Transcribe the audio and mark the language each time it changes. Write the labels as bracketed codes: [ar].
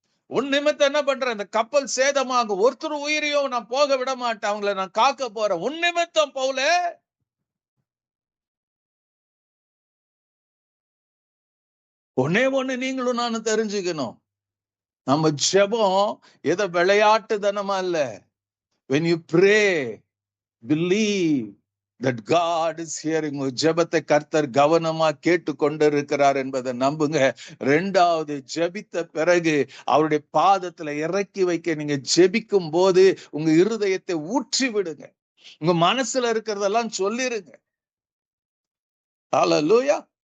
[ta] உன் நிமித்தம் என்ன பண்றேன், இந்த கப்பல் சேதமாகும், ஒருத்தர் உயிரையும் நான் போக விட மாட்டேன், அவங்களை நான் காக்க போறேன். உன் நிமித்தம் பவுலே. ஒன்னே ஒண்ணு நீங்களும் நானும் தெரிஞ்சுக்கணும், நம்ம ஜெபம் ஏதோ விளையாட்டுத்தனமா இல்ல. [en] when you pray, believe that God is hearing. [ta] ஜெபத்தை கர்த்தர் கவனமா கேட்டு கொண்டிருக்கிறார் என்பதை நம்புங்க. இரண்டாவது, ஜெபித்த பிறகு அவருடைய பாதத்துல இறக்கி வைக்க நீங்க ஜெபிக்கும் போது உங்க இருதயத்தை ஊற்றி விடுங்க. உங்க மனசுல இருக்கிறதெல்லாம் சொல்லிருங்க. ஹல்லேலூயா.